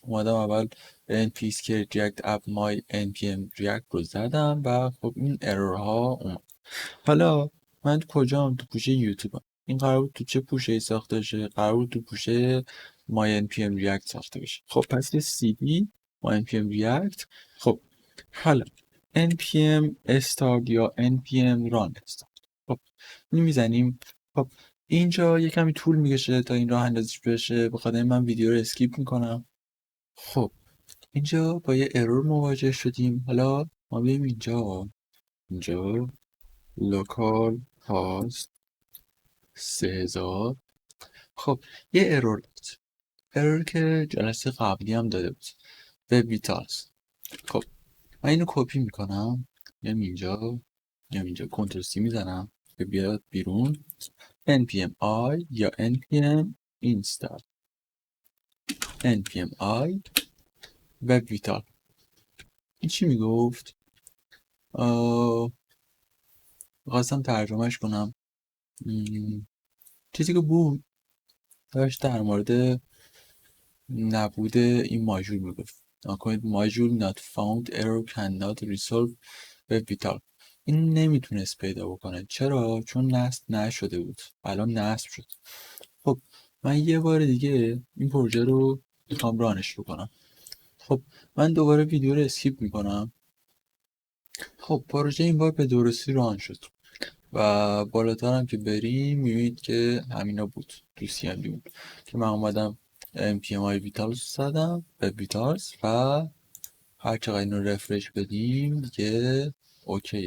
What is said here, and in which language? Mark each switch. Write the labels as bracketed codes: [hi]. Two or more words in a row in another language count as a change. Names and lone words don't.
[fa] اومدم اول npm که ریاکت اپ مای npm ریاکت رو زدم و خب این ارورها اومد. حالا من کجام؟ تو پوشه یوتیوبم. این قرار بود تو چه پوشه ساخته شه؟ قرار بود تو پوشه مای npm ریاکت ساخته بشه. خب پس یه cd مای npm ریاکت. خب حالا npm start یا npm run start. خب این میزنیم. خب اینجا یه کمی طول میکشه تا این راه اندازیش بشه، بخاطر این من ویدیو رو اسکیپ میکنم. خب اینجا با یه ارور مواجه شدیم. حالا ما بریم اینجا لوکال هاست 3000. خب یه ارور داد، ارور که جلسه قبلی هم داده بود، وب ویتالز. خب من اینو کپی میکنم، میام اینجا [en] Control C [fa] میزنم که بیاد بیرون. npm i یا npm install npm i وب ویتال. این چی میگفت؟ خواستم ترجمهش کنم. چیزی که بود داشت در مورد نبود این ماژول میگفت. نکنید ماژول [en] not found error cannot resolve web vital. [fa] این نمیتونست پیدا بکنه. چرا؟ چون نصب نشده بود. الان نصب شد. خب من یه بار دیگه این پروژه رو میخوام رانش بکنم. خب من دوباره ویدیو رو اسکیپ میکنم. خب پروژه این بار به درستی ران شد و بالاتر هم که بریم میبینید که همینا بود تو CMD بود که من اومدم MPMI Vitals زدم به Vitals و هر چقدر اینو رفرش بدیم دیگه اوکیه.